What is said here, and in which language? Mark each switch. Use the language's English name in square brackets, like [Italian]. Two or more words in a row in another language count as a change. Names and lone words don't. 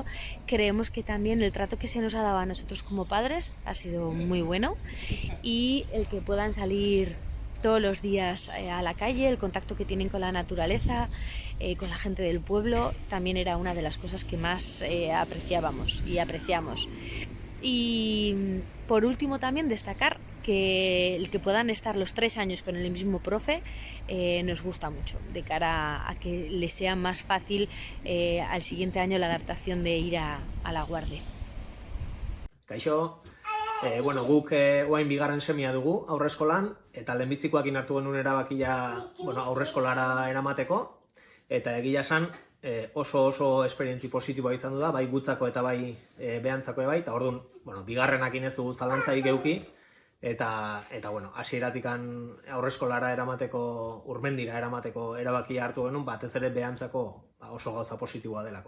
[Spanish] Creemos que también el trato que se nos ha dado a nosotros como padres ha sido muy bueno y el que puedan salir todos los días a la calle, el contacto que tienen con la naturaleza, con la gente del pueblo, también era una de las cosas que más apreciábamos y apreciamos. Y por último también destacar que el que puedan estar los 3 años con el mismo profe nos gusta mucho, de cara a que les sea más fácil al siguiente año la adaptación de ir a la Guardia. [Basque] Kaixo, guk oain bigarren semia dugu aurreskolan, eta lehenbizikoakin hartu genuen erabakia aurreskolara eramateko, eta egia esan oso esperientzi positiboa izan du da, bai gutzako eta bai behantzako bai, eta orduan, bigarrenakin ez dugu zalantzarik geuki, eta hasieratikan aurreskolara eramateko, Urmendira eramateko erabakia hartu genuen, batez ere behantzako oso gauza positiboa delako.